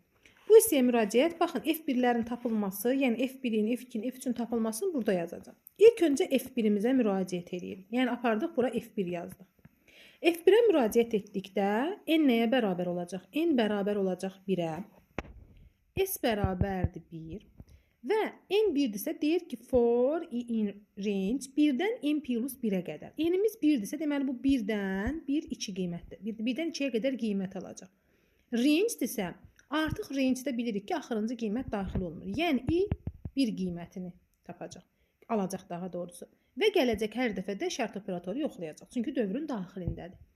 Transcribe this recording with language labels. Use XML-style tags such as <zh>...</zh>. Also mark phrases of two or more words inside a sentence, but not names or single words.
<az>Bu hissəyə müraciət, baxın, F1-lərin tapılması, yəni F1-in, F2-in, F3-ün tapılmasını burada yazacağım. İlk öncə F1-imizə müraciət edirik. Yəni, apardıq, bura F1 yazdıq. F1-ə müraciət etdikdə, n nəyə bərabər olacaq? N bərabər olacaq 1-ə. S bərabərdir 1. Və n 1-dirsə, deyir ki,</az> <en>for i in range</en> <az>1-dən n plus 1-ə qədər. N-imiz 1-dirsə, deməli, bu 1-dən 1-2 qiymətdir. 1-dən 2-yə qədər qiymət alacaq. Range-dirsə, artıq range-də bilirik ki, axırıncı qiymət daxil olmur. Yəni, i 1 qiymətini tapacaq. Alacaq daha doğrusu. Və gələcək hər dəfədə şərt operatoru yoxlayacaq. Çünki dövrün daxilindədir.</az>